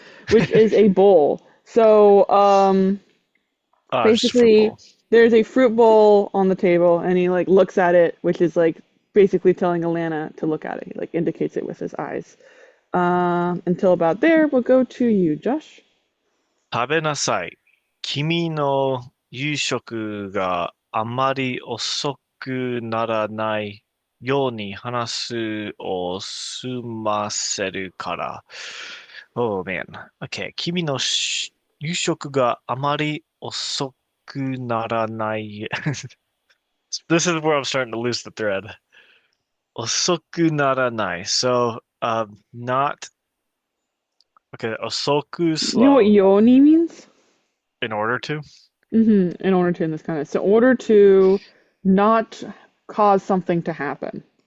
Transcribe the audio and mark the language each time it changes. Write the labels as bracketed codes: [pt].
[en] Which is a bowl. So It's just a fruit basically bowl. there's a fruit bowl on the table, and he like looks at it, which is like basically telling Alanna to look at it. He like indicates it with his eyes. Until about there, we'll go to you, Josh. [ja] 食べなさい. 君の夕食があまり遅くならないように話を済ませるから。 [en] Oh man. Okay. [ja] 君の夕食があまり遅くならない。 [en] This is where I'm starting to lose the thread. [ja] 遅くならない. [en] So, not, okay, 遅く You know what slow yoni means? in order to. In order to in this kind of, so in order to not cause something to happen.